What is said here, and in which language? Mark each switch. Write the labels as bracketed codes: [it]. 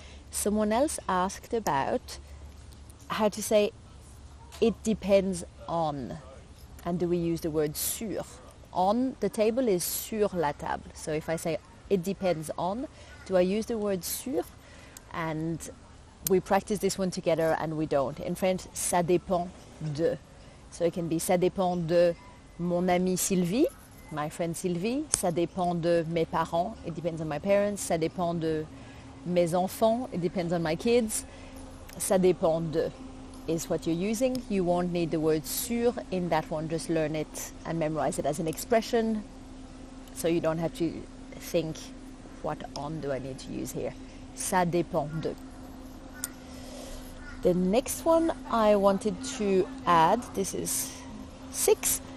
[en] Someone else asked about how to say it depends on. And do we use the word sur? On the table is [fr] sur la table. [en] So if I say it depends on, do I use the word sur? And we practice this one together and we don't. In French, [fr] ça dépend de. [en] So it can be [fr] ça dépend de mon amie [en] Sylvie, my friend Sylvie. [fr] Ça dépend de mes parents. [en] It depends on my parents. [fr] Ça dépend de mes enfants. [en] It depends on my kids. [fr] Ça dépend de [en] is what you're using. You won't need the word sur in that one. Just learn it and memorize it as an expression, so you don't have to think, what on do I need to use here? [fr] Ça dépend de. [en] The next one I wanted to add, this is 6,